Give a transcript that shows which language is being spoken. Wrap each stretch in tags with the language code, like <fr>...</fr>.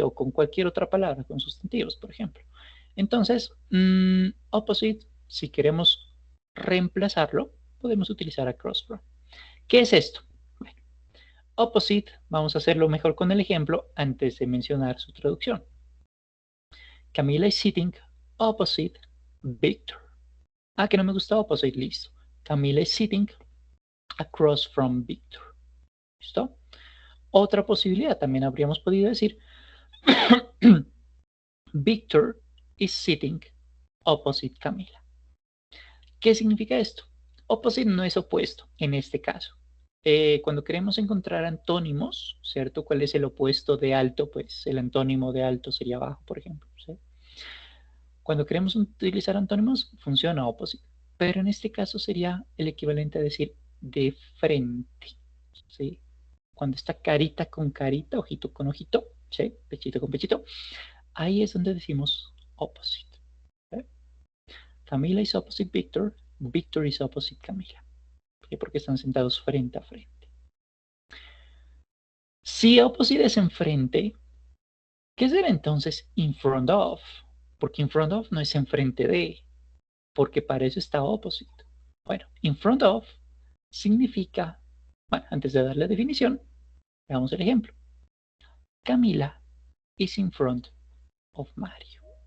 <es>O con cualquier otra palabra, con sustantivos, por ejemplo. Entonces, opposite, si queremos reemplazarlo, podemos utilizar across from. ¿Qué es esto? Opposite, vamos a hacerlo mejor con el ejemplo antes de mencionar su traducción.</es> <en>Camila is sitting opposite Victor.</en> <es>Ah, que no me gusta opposite, listo.</es> <en>Camila is sitting across from Victor.</en> <es>¿Listo? Otra posibilidad, también habríamos podido decir</es> <en>Victor is sitting opposite Camila.</en> <es>¿Qué significa esto? Opposite no es opuesto en este caso. Cuando queremos encontrar antónimos, ¿cierto? ¿Cuál es el opuesto de alto? Pues el antónimo de alto sería bajo, por ejemplo, ¿sí? Cuando queremos utilizar antónimos, funciona opposite. Pero en este caso sería el equivalente a decir de frente, ¿sí? Cuando está carita con carita, ojito con ojito, ¿sí? Pechito con pechito, ahí es donde decimos opposite. ¿Sí?</es> <en>Camila is opposite Victor, Victor is opposite Camila.</en> <es>Porque están sentados frente a frente. Si opposite es enfrente, ¿qué será entonces in front of? Porque in front of no es enfrente de, porque para eso está opposite. Bueno, in front of significa, bueno, antes de dar la definición, veamos el ejemplo.</es> <en>Camila is in front of Mario.</en>